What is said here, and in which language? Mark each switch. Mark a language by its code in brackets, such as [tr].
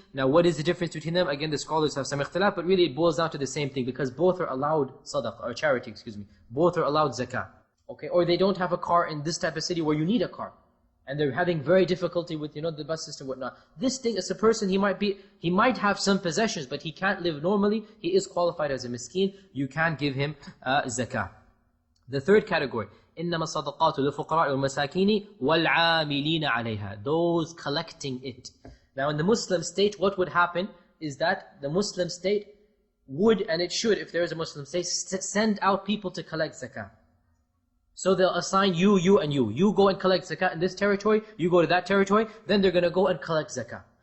[en] Now, what is the difference between them? Again, the scholars have some ikhtilaf, but really it boils down to the same thing, because both are allowed sadaqah, or charity, excuse me. Both are allowed zakah. Okay? Or they don't have a car in this type of city where you need a car. And they're having very difficulty with, the bus system and whatnot. This thing, as a person, he might have some possessions, but he can't live normally. He is qualified as a miskin. You can give him zakah. The third category, [ar] إِنَّمَا الصَّدَقَاتُ لِلْفُقَرَاءِ وَالْمَسَاكِينِ وَالْعَامِلِينَ عَلَيْهَا. [en] Those collecting it. Now in the Muslim state, what would happen is that the Muslim state would, and it should, if there is a Muslim state, send out people to collect zakah. So they'll assign you, and you. You go and collect zakah in this territory, you go to that territory, then they're going to go and collect zakah.